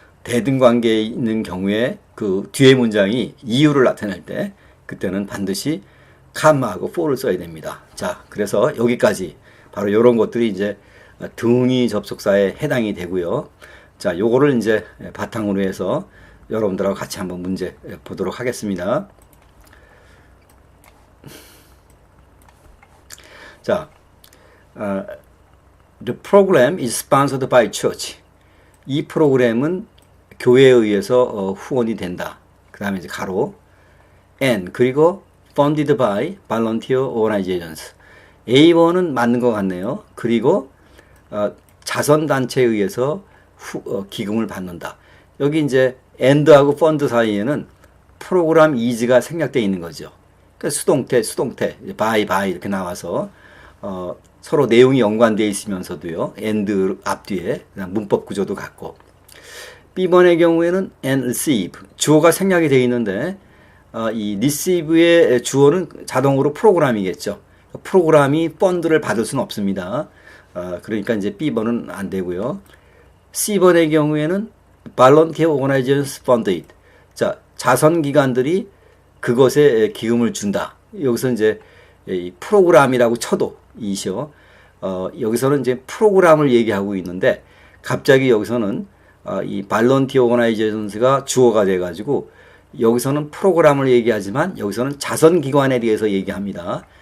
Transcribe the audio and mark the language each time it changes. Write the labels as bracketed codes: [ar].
[ko] 대등 관계에 있는 경우에 그 뒤에 문장이 이유를 나타낼 때 그때는 반드시 comma하고 for를 써야 됩니다. 자, 그래서 여기까지 바로 이런 것들이 이제 등위 접속사에 해당이 되고요. 자, 요거를 이제 바탕으로 해서 여러분들하고 같이 한번 문제 보도록 하겠습니다. [en] 자, the program is sponsored by church. [ko] 이 프로그램은 교회에 의해서 후원이 된다. 그 다음에 이제 가로 and 그리고 [en] funded by volunteer organizations. [ko] A번은 맞는 것 같네요. 그리고 자선단체에 의해서 기금을 받는다. 여기 이제 and하고 fund 사이에는 프로그램 is가 생략되어 있는 거죠. 그러니까 수동태, by 이렇게 나와서 서로 내용이 연관되어 있으면서도요. and 앞뒤에 문법 구조도 같고. B번의 경우에는 and receive 주어가 생략이 되어 있는데 이 receive의 주어는 자동으로 프로그램이겠죠. 프로그램이 펀드를 받을 수는 없습니다. 그러니까 이제 B번은 안 되고요. C번의 경우에는 [en] volunteer organizations funded. [ko] 자, 자선기관들이 그것에 기금을 준다. 여기서 이제 이 프로그램이라고 쳐도 이시요. 여기서는 이제 프로그램을 얘기하고 있는데 갑자기 여기서는 이 volunteer organizations가 주어가 돼가지고 여기서는 프로그램을 얘기하지만 여기서는 자선기관에 대해서 얘기합니다.